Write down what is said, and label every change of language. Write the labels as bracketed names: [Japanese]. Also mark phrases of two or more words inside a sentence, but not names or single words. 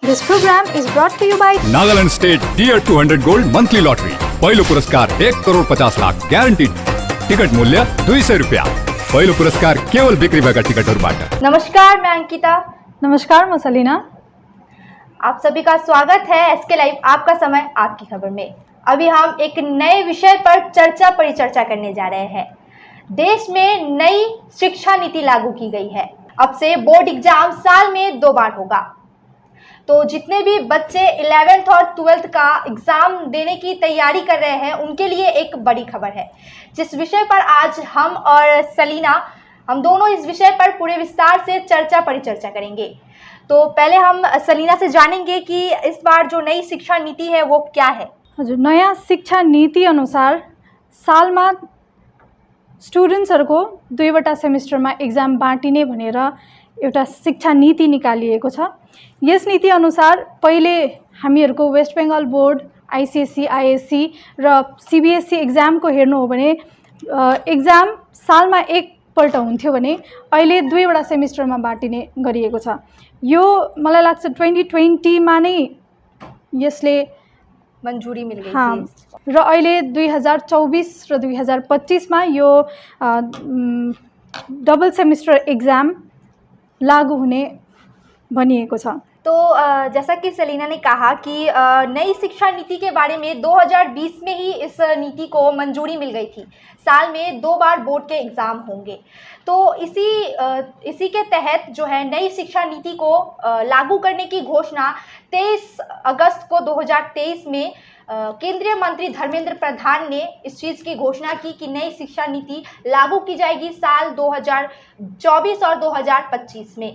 [English] This program is brought to you by नागालैंड स्टेट टियर 200 गोल्ड मंथली लॉटरी। [Nepali] पहिलो पुरस्कार 1,50,00,000 ग्यारंटी। टिकट मूल्य 200 रुपया। पहिलो पुरस्कार केवल बिक्री भएका टिकटहरूबाट। [Hindi] नमस्कार, मैं अंकिता। नमस्कार, मैं सलीना। आप सभी का स्वागत है एसके लाइव आपका समय आपकी खबर में। अभी हम एक नए विषय पर परिचर्चा करने जा रहे हैं। देश में नई शिक्षा नीति लागू की गई है। अब से [English] board exam [Hindi] साल में 2 बार होगा। तो जितने भी बच्चे 11th और 12th का एग्जाम देने की तैयारी कर रहे हैं उनके लिए एक बड़ी खबर है, जिस विषय पर आज हम और सलीना हम दोनों इस विषय पर पूरे विस्तार से परिचर्चा करेंगे। तो पहले हम सलीना से जानेंगे कि इस बार जो नई शिक्षा नीति है वो क्या है। [Nepali] हजुर, नयाँ शिक्षा नीति अनुसार सालमा स्टुडेन्ट्सहरूको 2वटा सेमिस्टरमा एक्जाम बाँटिने भनेर एउटा शिक्षा नीति निकालिएको छ। यस नीति अनुसार पहिले हामीहरूको वेस्ट बेङ्गल बोर्ड, आइसिएससी, आइएससी र सिबिएससी एक्जामको हेर्नु हो भने एक्जाम सालमा एकपल्ट हुन्थ्यो भने अहिले 2वटा सेमिस्टरमा बाँटिने गरिएको छ। यो मलाई लाग्छ 2020 मा नै यसले [Hindi] मंजूरी मिल गई हाँ, थी। [Nepali] र अहिले 2024 र 2025 मा यो [English] double semester exam [Nepali] लागू हुने भनिएको छ। [Hindi] तो जैसा कि सलीना ने कहा कि नई शिक्षा नीति के बारे में 2020 में ही इस नीति को मंजूरी मिल गई थी। साल में 2 बार बोर्ड के एग्ज़ाम होंगे। तो इसी के तहत जो है नई शिक्षा नीति को लागू करने की घोषणा 23 अगस्त को 2023 में केंद्रीय मंत्री धर्मेंद्र प्रधान ने इस चीज़ की घोषणा की कि नई शिक्षा नीति लागू की जाएगी साल 2024 और 2025 में।